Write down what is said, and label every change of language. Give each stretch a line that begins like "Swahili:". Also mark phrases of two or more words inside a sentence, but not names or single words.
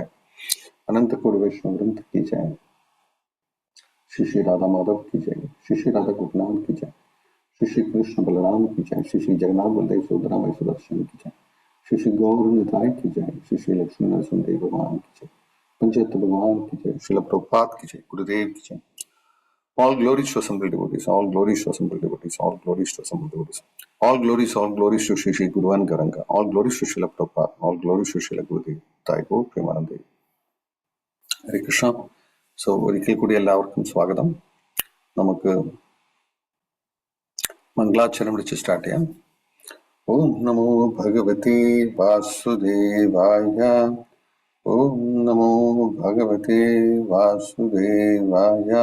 Hindi: अनंत कोडी वैष्णव वृंद की जय। श्री श्री राधा माधव की जय. श्री श्री राधा गोपीनाथ की जय। श्री श्री कृष्ण बलराम की जय. श्री श्री जगन्नाथ बलदेव सुभद्रा सुदर्शन की जय। श्री श्री गौर निताई की जय. श्री श्री लक्ष्मी नरसिंह भगवान की जय। पंचत्त भगवान की जय. श्रील प्रभुपाद की जय. गुरुदेव की जय.
English: All glories to assembled devotees. All glories to assembled devotees. All glories to assembled devotees. All glories to Shri Shri Guruvan Garanga. All glories to Srila Prabhupada. All glories to Srila Gurudev. Taigo Premanande. Hare Krishna. So,
Malayalam: ഒരിക്കൽ കൂടി എല്ലാവർക്കും സ്വാഗതം. നമുക്ക് മംഗളാചരണം വിളിച്ച് സ്റ്റാർട്ട് ചെയ്യാം.
Sanskrit: ഓം നമോ ഭഗവതേ വാസുദേവായ. ഓം നമോ ഭഗവതേ വാസുദേവായ.